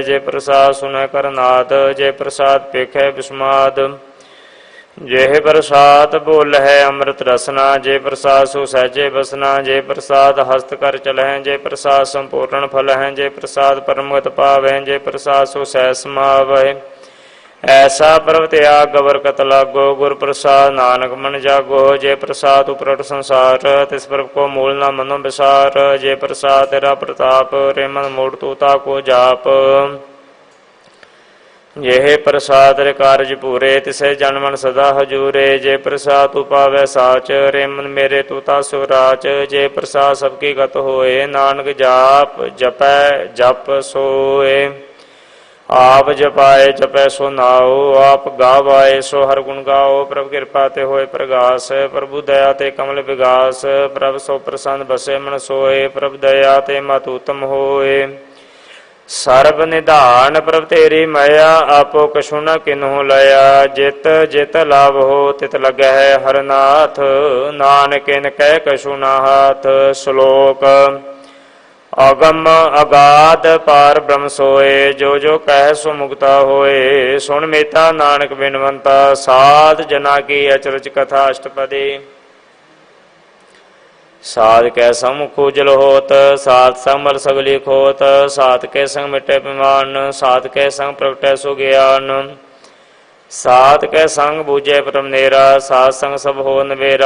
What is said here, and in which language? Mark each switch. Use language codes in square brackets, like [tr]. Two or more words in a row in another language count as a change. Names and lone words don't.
[pa] ਜੇ ਪ੍ਰਸਾਦ ਸੁਨੈ ਕਰ ਨਾਦ ਜੇ ਪ੍ਰਸਾਦ ਪੇਖੈ ਬਿਸਮਾਦ। ਜੇ ਪ੍ਰਸਾਦ ਬੋਲਹਿ ਅੰਮ੍ਰਿਤ ਰਸਨਾ ਜੇ ਪ੍ਰਸਾਦ ਸੁ ਸਹਿਜੇ ਬਸਨਾ। ਜੇ ਪ੍ਰਸਾਦ ਹਸਤ ਕਰ ਚਲਹਿ ਜੇ ਪ੍ਰਸਾਦ ਸੰਪੂਰਨ ਫਲ ਹੈ। ਜੇ ਪ੍ਰਸਾਦ ਪਰਮਗਤ ਪਾਵੈ ਜੇ ਪ੍ਰਸਾਦ ਸੁ ਸਹਿ ਸਮਾਵੈ। [hi] ऐसा प्रभ त्याग गबर कत लागो, गुर प्रसाद नानक मन जागो। जे प्रसाद उपरट संसार, तिस प्रभ को मूल न मनो विसार। जे प्रसाद तेरा प्रताप, रे मन मूढ़ तू ताको जाप। यह प्रसाद रे कारज पूरे, तिसे जन मन सदा हजूरे। जे प्रसाद तू पावै साच, रे मन मेरे तू तासु राच। जे प्रसाद सबकी गत होए, नानक जाप जपै जप सोए। आप जपाए जपै सो नाओ, आप गावाए सो हर गुण गाओ। प्रभु कृपा ते होए प्रगास, प्रभु दया ते कमल विगास। प्रभु सो प्रसन्न बसे मन सोए, प्रभु दया ते मत उत्तम होए। सर्ब निधान प्रभ तेरी माया, आपो कछु न किन्हु लया। जित जित लाभ हो तित लगे है हरनाथ, नानक इन कह कछु न हाथ। श्लोक अगम अगाध पार ब्रह्म सोए, जो जो कह सो मुक्ता होए। सुन मेता नानक बिनवंता, साध जना की अचरज कथा अष्टपदी। साध कै संग मुख उजल होत, साध संग मल सगली खोत। साध के संग मिटे पिमान, साध के संग प्रगटै सो ज्ञान। साध के संग बूझे परम नेरा, साध संग सब हो नवेरा।